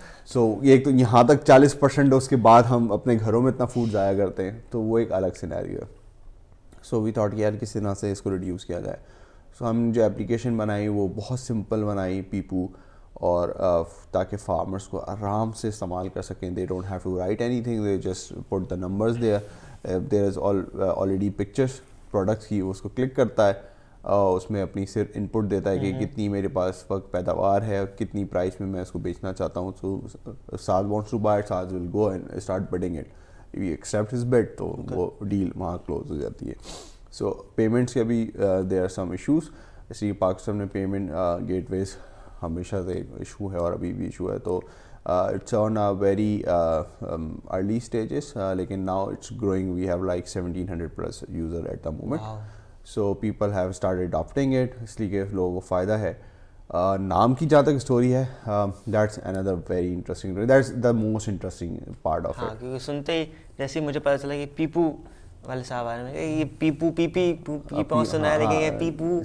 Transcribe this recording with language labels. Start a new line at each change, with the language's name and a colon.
Urdu: سو ایک تو یہاں تک 40%, اس کے بعد ہم اپنے گھروں میں اتنا فوڈ ضائع کرتے ہیں, تو وہ ایک الگ سینیریو ہے.
English: so we thought
Urdu: کہ یار کس طرح سے اس کو ریڈیوس کیا جائے. سو ہم جو ایپلیکیشن بنائی وہ بہت سمپل بنائی, پیپو, اور تاکہ فارمرس کو آرام سے استعمال کر سکیں.
English: They don't have to write anything, they just put the numbers there. There is already
Urdu: pictures products کی, اس کو کلک کرتا ہے, اس میں اپنی صرف ان پٹ دیتا ہے کہ کتنی میرے پاس وقت پیداوار ہے, کتنی پرائس میں میں اس کو بیچنا چاہتا ہوں.
English: So whose wants to buy, whose will go and start bidding it. We accept his bid,
Urdu: تو وہ ڈیل وہاں کلوز ہو جاتی ہے. سو پیمنٹس کے بھی
English: there are some issues,
Urdu: اس لیے پاکستان میں پیمنٹ گیٹ ویز ہمیشہ سے ایشو ہے اور ابھی بھی ایشو ہے.
English: تو it's on very early stages, لیکن now it's growing. We have like 1700+ user at the moment. So people have started adapting it,
Urdu: اس لیے کہ لوگوں کو فائدہ ہے. نام کی جہاں تک اسٹوری ہے,
English: That's اندر very interesting, that's the most interesting part of it.
Urdu: کیونکہ سنتے ہی جیسے مجھے پتہ چلا کہ پیپو والے صاحب آ رہے ہیں, یہ پیپو پیپی سنا ہے, لیکن یہ پیپو.